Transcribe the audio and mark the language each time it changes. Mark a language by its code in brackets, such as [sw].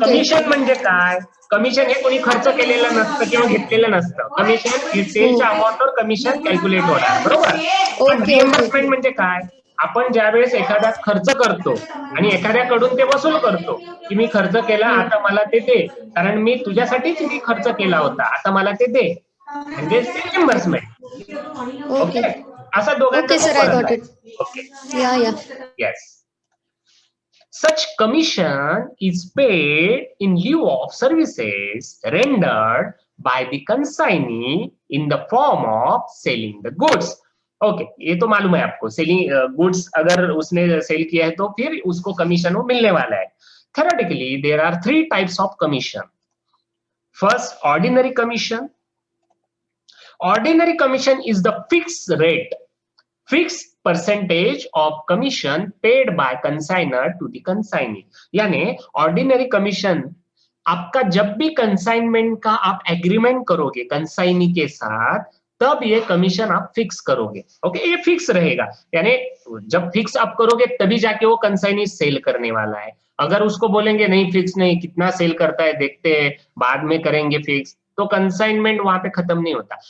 [mr] Commission म्हणजे काय, commission हे कोणी खर्च केलेलं नसतं किंवा घेतलेलं नसतं, कमिशन सेलच्या अमाऊंटवर कमिशन कॅल्क्युलेट होणार, बरोबर। रिएम्बर्समेंट म्हणजे काय, आपण ज्यावेळेस एखादा खर्च करतो आणि एखाद्याकडून ते वसूल करतो की मी खर्च केला, आता मला ते दे, कारण मी तुझ्यासाठीच मी खर्च केला होता, आता मला ते दे, म्हणजे रिएम्बर्समेंट। ओके, असा दोघांचा फरक आहे। [en] Okay, yes, such commission is paid in lieu of services rendered by the consignee in the form of selling the goods। [hi] Okay, ये तो मालूम है आपको, सेलिंग गुड्स अगर उसने सेल किया है तो फिर उसको कमीशन वो मिलने वाला है। [en] Theoretically there are 3 types of commission. First, ordinary commission. Ordinary commission is the fixed rate, fixed percentage of commission paid by consignor to the consignee। [hi] यानी ऑर्डिनरी कमीशन आपका जब भी कंसाइनमेंट का आप एग्रीमेंट करोगे कंसाइनी के साथ, तब ये कमीशन आप फिक्स करोगे। ओके, ये फिक्स रहेगा, यानी जब फिक्स आप करोगे तभी जाके वो कंसाइनी सेल करने वाला है। अगर उसको बोलेंगे नहीं फिक्स नहीं, कितना सेल करता है देखते हैं बाद में करेंगे फिक्स, तो कंसाइनमेंट वहां पे खत्म नहीं होता।